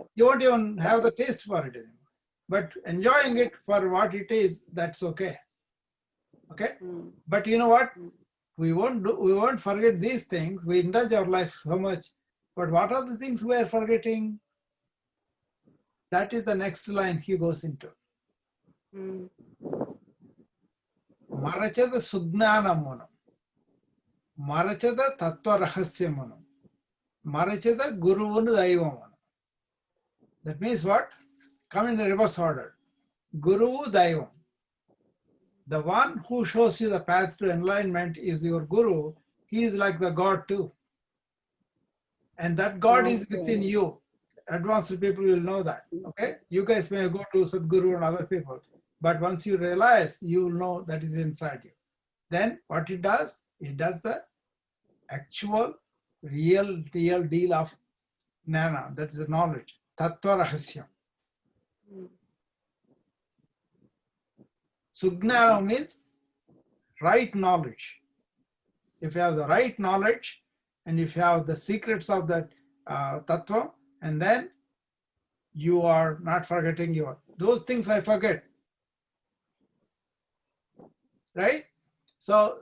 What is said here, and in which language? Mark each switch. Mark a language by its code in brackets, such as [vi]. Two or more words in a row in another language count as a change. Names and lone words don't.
[en] You won't even have the taste for it anymore. But enjoying it for what it is, that's okay. Okay? But you know what? We won't forget these things. We indulge our life so much. But what are the things we are forgetting? That is the next line he goes into. [te] మరచెద సుజ్ఞానమును. మరచెద తత్త్వ రహస్యమును. మరచెద గురువును దైవమును. [en] That means what? Come in the reverse order. [te] గురు దైవం. [en] The one who shows you the path to enlightenment is your Guru. He is like the God too. And that God is within you. Advanced people will know that. Okay? You guys may go to Sadguru and other people. But once you realize, you will know that is inside you. Then what it does the actual, real deal of Jnana. That is the knowledge. [te] తత్త్వ రహస్యం. [en] Sugnana means right knowledge. If you have the right knowledge and if you have the secrets of that tattva, and then you are not forgetting those things I forget. Right? So